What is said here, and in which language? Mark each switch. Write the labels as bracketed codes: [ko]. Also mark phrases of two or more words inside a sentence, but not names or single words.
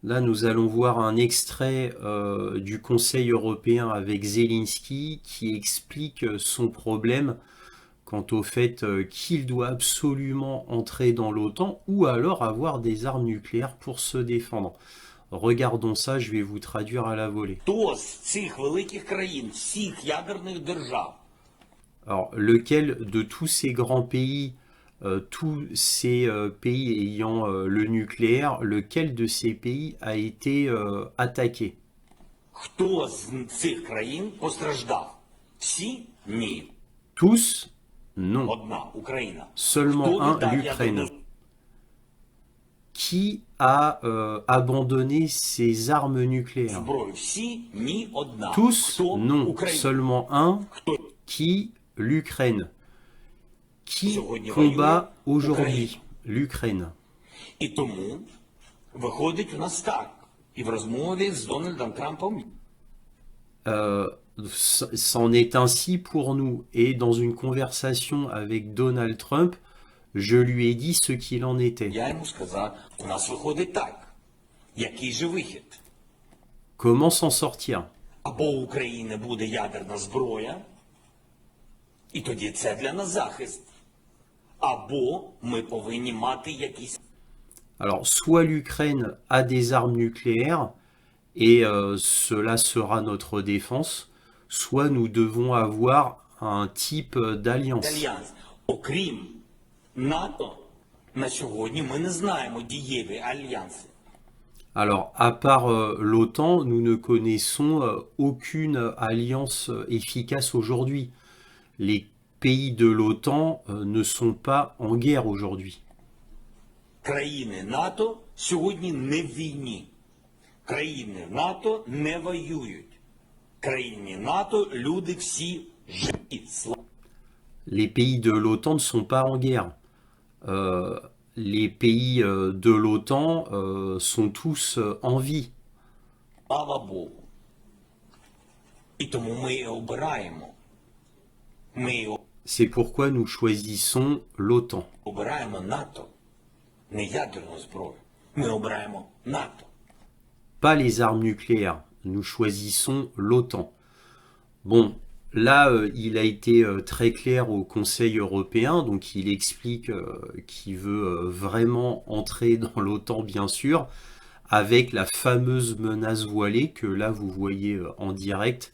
[fr] Là, nous allons voir un extrait du Conseil européen avec Zelensky qui explique son problème quant au fait qu'il doit absolument entrer dans l'OTAN ou alors avoir des armes nucléaires pour se défendre. Regardons ça, je vais vous traduire à la volée. [uk] Хто з цих великих країн, всіх ядерних держав, [fr] Alors, lequel de tous ces grands pays, tous ces pays ayant le nucléaire, lequel de ces pays a été attaqué? [uk] хто з цих країн постраждав? Всі? Ні. [fr] Tous? Non. [uk] Одна Україна. [fr] Seulement [uk] Хто [fr] un, [uk] віддав [fr] l'Ukraine. [uk] ядерну [fr] Qui a abandonné ses armes nucléaires? [uk] зброю? Всі? Ні, одна. [fr] Tous? [uk] Хто? [fr] Non. [uk] Україна. [fr] Seulement un, [uk] Хто? [fr] qui? L'Ukraine. Qui [uk] Сьогодні [fr] combat [uk] воює [fr] aujourd'hui? [uk] Україна. [fr] L'Ukraine. [uk] І тому виходить у нас так. І в розмові з Дональдом Трампом [fr] C'en est ainsi pour nous. Et dans une conversation avec Donald Trump, je lui ai dit ce qu'il en était. [uk] я йому сказав, у нас виходить так. Який же вихід? [fr] Comment s'en sortir? [uk] Або у України буде ядерна зброя, і тоді це для нас захист. Або ми повинні мати якісь. [fr] Alors, soit l'Ukraine a des armes nucléaires, et cela sera notre défense, soit nous devons avoir un type d'alliance. [uk] Альянс. Окрім НАТО, на сьогодні ми не знаємо дієві альянси. [fr] Alors, à part l'OTAN, nous ne connaissons aucune alliance efficace aujourd'hui. Les pays de l'OTAN ne sont pas en guerre aujourd'hui. [uk] Країни НАТО сьогодні не в війні. Країни НАТО не воюють. Країни НАТО люди всі живі. [fr] Les pays de l'OTAN ne sont pas en guerre. Les pays de l'OTAN sont tous en vie. [uk] Слава Богу. І тому ми і обираємо. Ми і [fr] C'est pourquoi nous choisissons l'OTAN. [uk] обираємо НАТО. Не ядерну зброю. Ми обираємо НАТО. [fr] Pas les armes nucléaires. Nous choisissons l'OTAN. Bon, là, il a été très clair au Conseil européen, donc il explique qu'il veut vraiment entrer dans l'OTAN, bien sûr, avec la fameuse menace voilée que là, vous voyez en direct.